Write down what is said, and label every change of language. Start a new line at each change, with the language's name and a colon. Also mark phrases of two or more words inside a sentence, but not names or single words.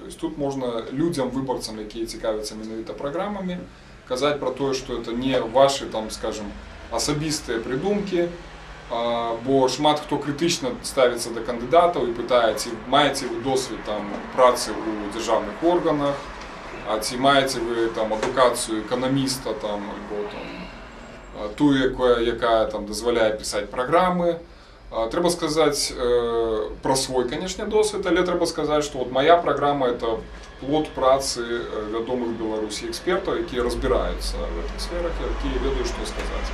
Ukrainian: есть тут можна людям, виборцям, які цікавляться менавіта программами, казати про те, що це не ваші, там, скажем, особистые придумки, бо шмат хто критично ставиться до кандидатів і питає, чи маєте ви досвід там, праці у державних органах, а чи маєте ви там, адукацію економіста, там, або там, ту, яка там, дозволяє писати програми. Треба сказати про свій, звісно, досвід, але треба сказати, що от моя програма – це плод праці відомих в Білорусі експертів, які розбираються в цих сферах, які ведають, що сказати.